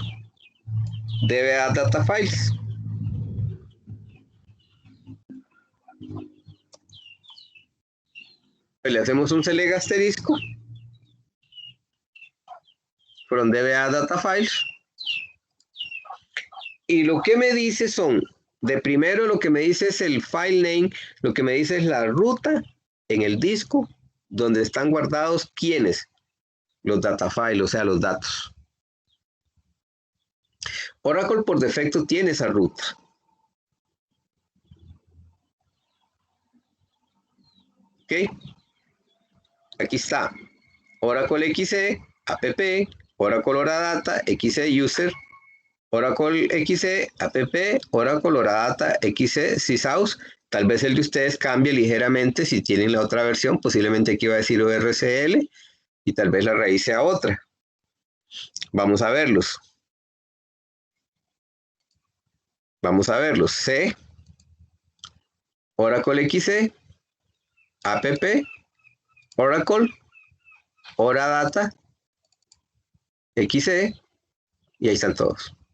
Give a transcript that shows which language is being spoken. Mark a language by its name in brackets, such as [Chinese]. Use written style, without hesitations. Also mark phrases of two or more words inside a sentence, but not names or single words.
[Spanish] DBA Data Files. Pues le hacemos un select asterisco from DBA Data Files. Y lo que me dice son, de primero lo que me dice es el file name, lo que me dice es la ruta en el disco donde están guardados ¿quiénes? Los [English] data files, [Spanish] o sea, los datos. Oracle por defecto tiene esa ruta. ¿Ok? Aquí está. Oracle XE, app, Oracle Oradata, XE User, Oracle XE, app, Oracle Oradata, XE Sysaus. Tal vez el de ustedes cambie ligeramente si tienen la otra versión. Posiblemente aquí va a decir ORCL y tal vez la raíz sea otra. Vamos a verlos. Vamos a verlos. C, Oracle XE, app, Oracle, Oradata, XE, y ahí están todos.